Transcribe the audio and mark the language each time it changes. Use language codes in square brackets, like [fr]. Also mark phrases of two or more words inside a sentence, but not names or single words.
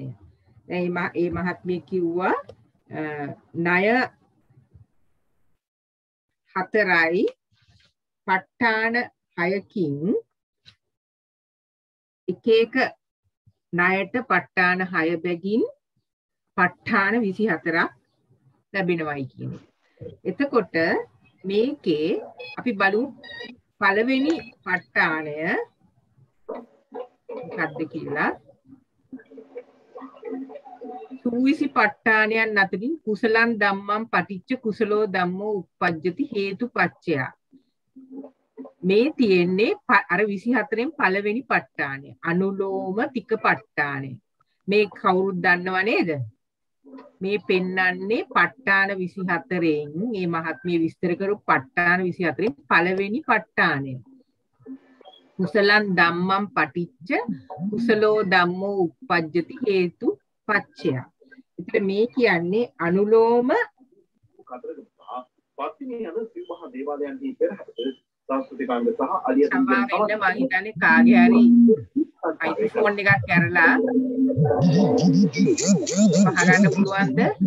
[si] ඒ මහත්මිය කිව්වා ණය 4යි ප ဋ ාණ 6කින් එක එක ණයට ප ဋ ාණ 6 බැගින් ප ဋ ාණ 24ක් ලැබෙනවයි කියන්නේ. එතකොට මේකේ අපි බලමු පළවෙනි ප ဋ ාණය මොකක්ද කියලා. සූවිසි ප ဋ ාණයන් අතරින් [pi] කුසලං ධම්මං පටිච්ච කුසලෝ ධම්මෝ උප්පජ්ජති හේතුපච්චය. [si] මේ තියෙන්නේ අර 24න් පළවෙනි ප ဋ ාණය. අනුලෝම තික ප ဋ ාණය. මේ කවුරුත් දන්නව නේද? මේ පෙන්නන්නේ ප ဋ ාණ 24න් මේ මහත්මිය විස්තර කරපු ප ဋ ාණ 24න් පළවෙනි ප ဋ ාණය. [pi] කුසලං ධම්මං පටිච්ච කුසලෝ ධම්මෝ උප්පජ්ජති හේතු පච්චය. [si] ඒතර මේ කියන්නේ අනුලෝම පස්තිනේ යන සිව් මහා දේවාලයන්හි පෙරහර සංස්කෘතිකාංග සහ අලියතුන් මම හිතන්නේ කාගේ හරි අයිෆෝන් එකක් කරලා පහගන්න පුළුවන්ද?